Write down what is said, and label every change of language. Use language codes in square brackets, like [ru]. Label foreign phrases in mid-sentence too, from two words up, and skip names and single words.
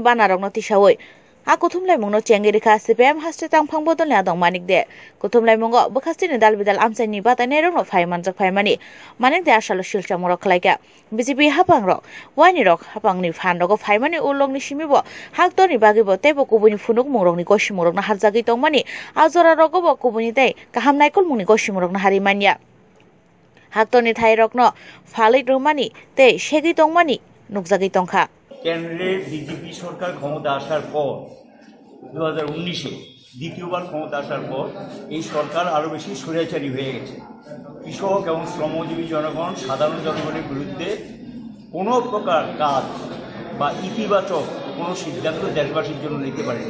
[trp] bana rokno tisaoi a kuthumlaimungno chengerikha CPM haste tangphang bodolni adong Manik de kuthumlaimungo Bokhaste ni dalbidal amsaini batanai rokno phaimanjak phaimani Manik de asalo silchamung rok khlaika BJP haphang rok waini rok haphangni phan rok phaimani ulongni simibo haktorni bagibo tebo kubuni phunuk mungrokni gosimung rokno harjagui tongmani ajora rogobo kubuni tei kaham naikol mungni gosimung rokno harimanya haktorni thai rokno phalai romani tei segi tongmani nukjagui tongkha [bn] কেন্দ্রের বিজেপি সরকার ক্ষমতা আসার পর 2019-এ দ্বিতীয়বার ক্ষমতা আসার পর এই সরকার আরও বেশি স্বৈরাচারী হয়ে গেছে। কৃষক এবং শ্রমজীবী জনগণ সাধারণ জনগণের বিরুদ্ধে কোনো প্রকার কাজ বা ইতিবাচক কোনো সিদ্ধান্ত দেশবাসীর জন্য নিতে পারেনি।